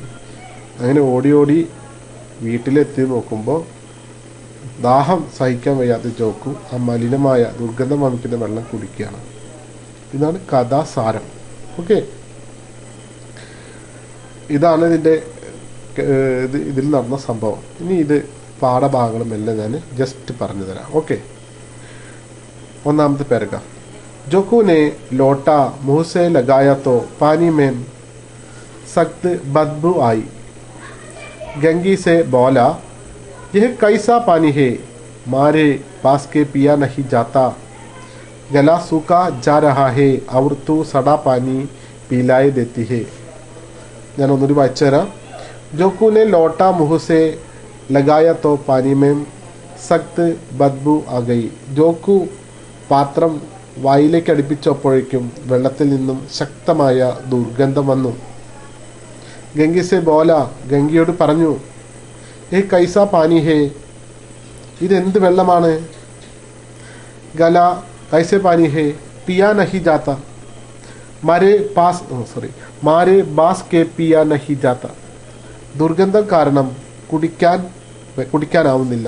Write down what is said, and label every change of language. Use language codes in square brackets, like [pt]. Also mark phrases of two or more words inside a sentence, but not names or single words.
[ml] അങ്ങനെ ഓടി വീട്ടിലെത്തി നോക്കുമ്പോൾ ദാഹം സഹിക്കാൻ വയ്യാത്ത ജോക്കു ആ മലിനമായ ദുർഗന്ധം വമിക്കുന്ന വെള്ളം കുടിക്കുകയാണ്. ഇതാണ് കഥാസാരം. ഓക്കെ, ഇതാണ് ഇതിൽ നടന്ന സംഭവം. ഇനി ഇത് പാഠഭാഗങ്ങളും എല്ലാം ഞാൻ ജസ്റ്റ് പറഞ്ഞു തരാം. ഓക്കെ, ഒന്നാമത്തെ पैराग्राफ. [hi] जोकू ने लोटा मुंह से लगाया तो पानी में सख्त बदबू आई. गंगी से बोला, यह कैसा पानी है, मारे पास के पिया नहीं जाता, गला सूखा जा रहा है और तू सड़ा पानी पिलाए देती है. [ml] ഞാൻ ഒന്നുകൂടി വായിച്ചു തരാം. [hi] जोकू ने लोटा मुंह से लगाया तो पानी में सख्त बदबू आ गई. [ml] जोकू പാത്രം വായിലേക്ക് അടുപ്പിച്ചപ്പോഴേക്കും വെള്ളത്തിൽ നിന്നും ശക്തമായ ദുർഗന്ധം വന്നു. [hi] गंगी से बोला, [ml] ഗംഗയോട് പറഞ്ഞു, [hi] यह कैसा पानी है, [ml] ഇതെന്ത് വെള്ളമാണ്. [hi] गला कैसे पानी है, पिया नहीं जाता, मारे बास के पिया नहीं जाता, [ml] ദുർഗന്ധം കാരണം കുടിക്കാനാവുന്നില്ല.